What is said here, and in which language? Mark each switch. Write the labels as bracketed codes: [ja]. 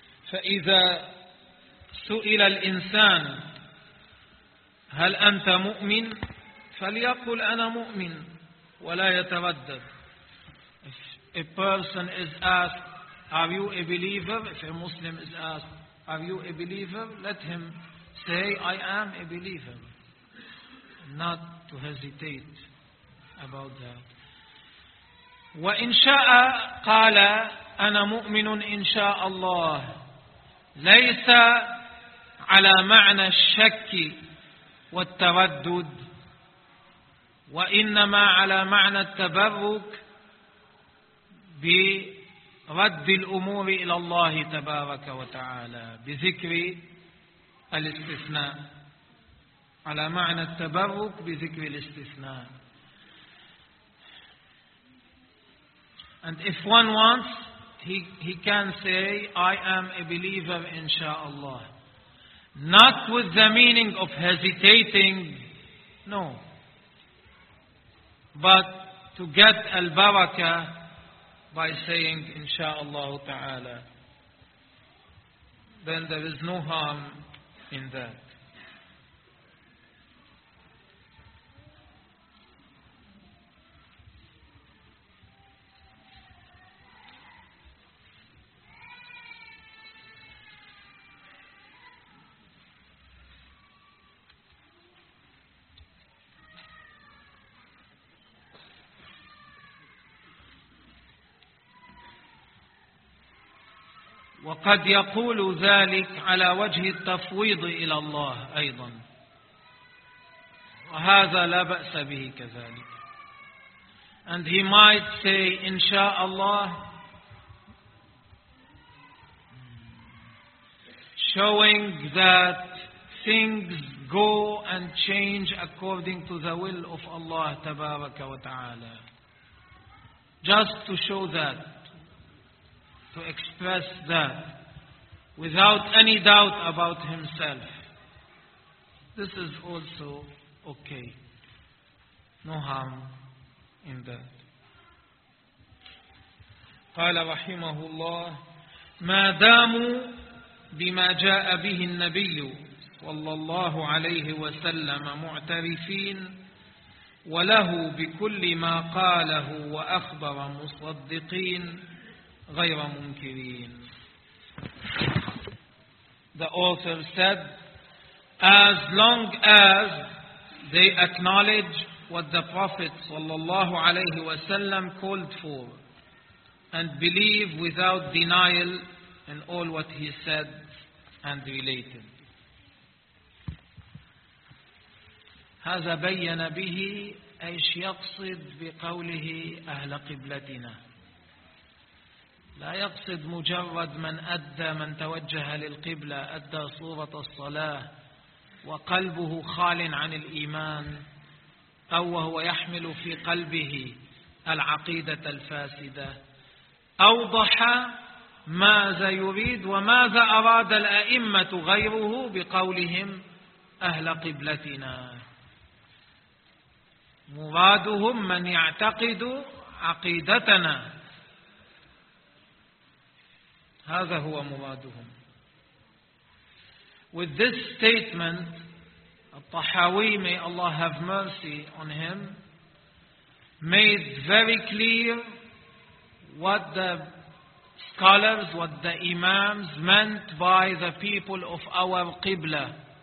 [ar] فإذا سئل الإنسان هل أنت مؤمن فليقل أنا مؤمن ولا يتردد. [en] If a person is asked, are you a believer? If a Muslim is asked, are you a believer? Let him say, I am a believer. Not to hesitate about that. [ar] وإن شاء قال أنا مؤمن إن شاء الله ليس على معنى الشك والتردد وإنما على معنى التبرك برد الأمور إلى الله تبارك وتعالى بذكر الاستثناء على معنى التبرك بذكر الاستثناء. [en] And if one wants, he can say, I am a believer, inshaAllah. Not with the meaning of hesitating, no. But to get al-barakah by saying, inshaAllah ta'ala. Then there is no harm in that. [ar] وقد يقول ذلك على وجه التفويض إلى الله أيضا وهذا لا بأس به كذلك. [en] And he might say [ar] إن شاء الله, [en] showing that things go and change according to the will of Allah [ar] تبارك وتعالى, [en] just to show that, to express that without any doubt about himself. This is also okay. No harm in that. [ar] قال رحمه الله ما داموا بما جاء به النبي صلى الله عليه وسلم معترفين وله بكل ما قاله وأخبر مصدقين غير منكرين. [en] The author said, as long as they acknowledge what the Prophet [ar] sallallahu alayhi wasallam [en] called for and believe without denial in all what he said and related. [ar] هذا بين به ايش يقصد بقوله اهل قبلتنا. لا يقصد مجرد من أدى, من توجه للقبلة أدى صورة الصلاة وقلبه خال عن الإيمان أو وهو يحمل في قلبه العقيدة الفاسدة. أوضح ماذا يريد وماذا أراد الأئمة غيره بقولهم أهل قبلتنا. مرادهم من يعتقد عقيدتنا, هذا هو مرادهم. [en] With this statement, الطحاوي, may Allah have mercy on him, made very clear what the scholars, what the imams meant by the people of our Qibla.